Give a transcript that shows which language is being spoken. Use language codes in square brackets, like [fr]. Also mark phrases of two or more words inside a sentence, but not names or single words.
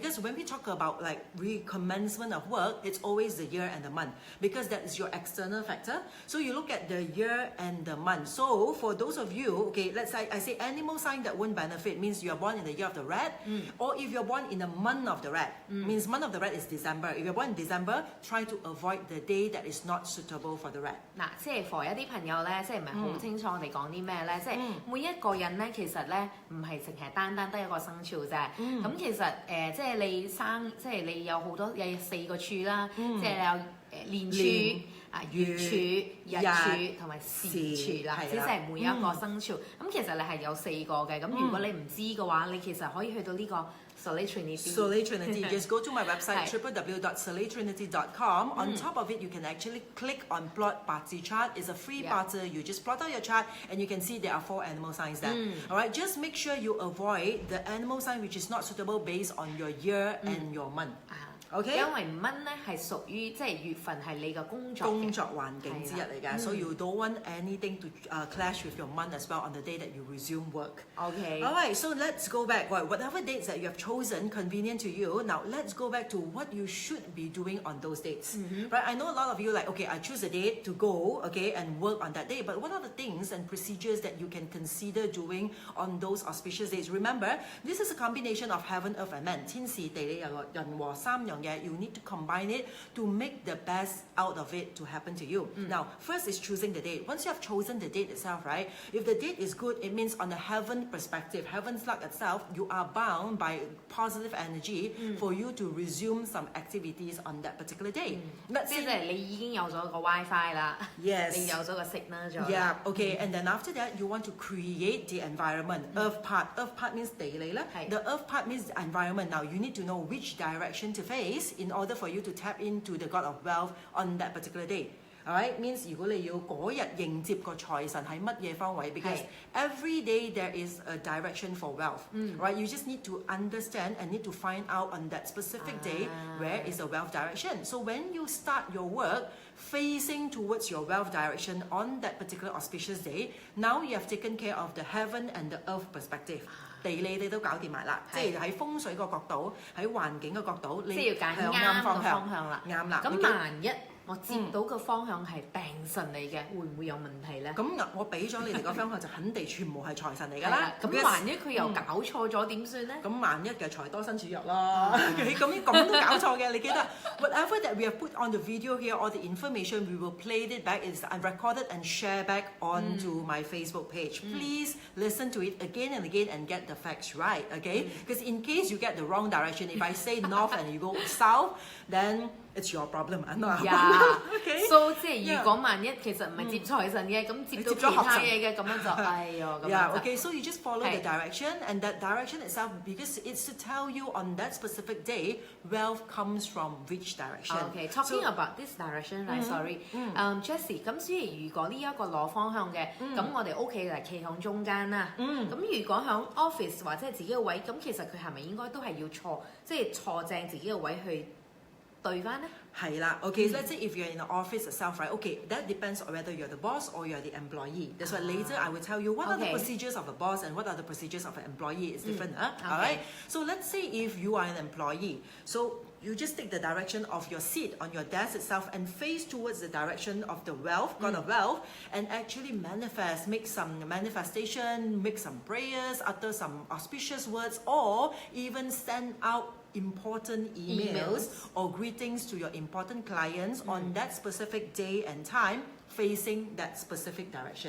[en] Because when we talk about like recommencement of work, it's always the year and the month because that is your external factor. So you look at the year and the month. So for those of you, okay, let's say I say animal sign that won't benefit means you are born in the year of the rat, or if you're born in the month of the rat, means month of the rat is December. If you're born in December, try to avoid the day that is not suitable for the rat. [yue] 嗱，即係 for 一啲朋友咧，即係唔係好清楚我哋講啲咩咧？即係每一個人咧，其實咧唔係淨係單單得一個生肖啫。咁其實即係你生，即係你有好多有4個柱啦，即係有年柱、月柱、日柱同埋時柱啦，即係每一個生肖。咁其實你係有4個嘅。咁如果你唔知嘅話，你其實可以去到呢個。Solar Trinity. [en] Just go to my website www.solartrinity.com. On top of it, you can actually click on plot party chart. It's a free party. You just plot out your chart and you can see there are 4 animal signs there. All right, just make sure you avoid the animal sign which is not suitable based on your year and your month. Okay? [yue] 因為蚊咧係屬於即係月份係你嘅工作環境之一嚟㗎， [en] so you don't want anything to clash with your month as well on the day that you resume work. Okay. All right, so let's go back. Well, whatever dates that you have chosen convenient to you, now let's go back to what you should be doing on those dates. Right? I know a lot of you like, okay, I choose a date to go, okay, and work on that day. But what are the things and procedures that you can consider doing on those auspicious days? Remember, this is a combination of heaven, earth, and man. [yue] 天時地利人和3樣嘢 [en] you need to combine it to make the best out of it to happen to you. Now, first is choosing the date. Once you have chosen the date itself, right? If the date is good, it means on the heaven perspective, heaven's luck itself, you are bound by positive energy for you to resume some activities on that particular day. Let's say [yue] 即係你已經有咗個 WiFi 啦， yes, 你有咗個 signal 咗。 [en] Yeah, okay, and then after that, you want to create the environment. Earth part means [yue] 地理啦。 [en] The earth part means the environment. Now, you need to know which direction to face in order for you to tap into the god of wealth on that particular day. alright means [yue] 如果你要嗰日迎接個財神喺乜嘢方位 [en] because every day there is a direction for wealth right you just need to understand and need to find out on that specific day where is the wealth direction so when you start your work facing towards your wealth direction on that particular auspicious day now you have taken care of the heaven and the earth perspective [yue] 地理你都搞掂埋啦，即係喺風水個角度，喺環境嘅角度，你即係要揀啱個方向啦。啱啦。咁萬一我接到個方向係病神嚟嘅，會唔會有問題咧？咁我俾咗你哋個方向就肯定全部係財神嚟㗎啦。咁萬一佢又搞錯咗點算咧？咁萬一嘅財多身處弱咯。咁都搞錯嘅，你記得 [en] whatever that we have put on the video here, all the information we will play it back is recorded and share back onto my Facebook page. Please listen to it again and again and get the facts right, okay? Because in case you get the wrong direction, if I say north and you go south, then it's your problem. Okay. [yue] So 即係如果萬一其實唔係接財神嘅，咁接到其他嘢嘅，咁樣就哎唷咁樣。 [en] Okay. So you just follow the direction, and that direction itself, because it's to tell you on that specific day, wealth comes from which direction. Okay. Talking about this direction, right? Sorry. Jessie， [yue] 咁所以如果呢一個攞方向嘅，咁我哋屋企就企響中間啦。咁如果響 office 或者係自己嘅位，咁其實佢係咪應該都係要坐，即係坐正自己嘅位去對翻咧？係啦 [en] okay, so let's say if you're in the office itself, right? Okay, that depends on whether you're the boss or you're the employee. That's why later I will tell you what are the procedures of the boss and what are the procedures of an employee. It's different, alright? So let's say if you are an employee, so you just take the direction of your seat on your desk itself and face towards the direction of the wealth, God of wealth, and actually manifest, make some manifestation, make some prayers, utter some auspicious words, or even send out important emails or greetings to your important clients on that specific day and time facing that specific direction.